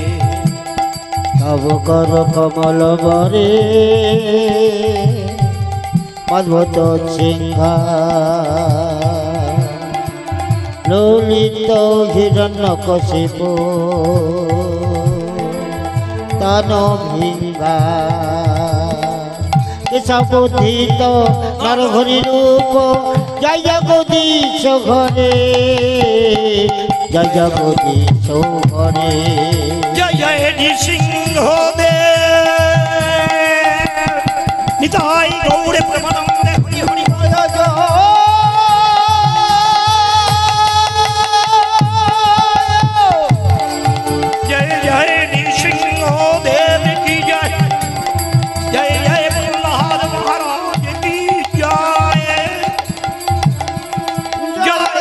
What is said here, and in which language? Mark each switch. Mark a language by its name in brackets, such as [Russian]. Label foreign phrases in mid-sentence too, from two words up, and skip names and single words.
[Sanskrit] তব কর কমল বরে, অদ্ভুত সিংহ, ললিত হিরণ্যকশিপু তনু ভৃঙ্গা, কেশবুদ্ধিত নরহরি রূপ, জয় জগদীশ ঘরে, জয় জগদীশ ঘরে, [Bangla] জয় জয় নৃসিংহ দেব, নিতাই গৌরে প্রেমানন্দে হরি হরি বল জয়। [Hindi] जय जय नृसिंह देव की जय, जय जय प्रहलाद महाराज की जय, जय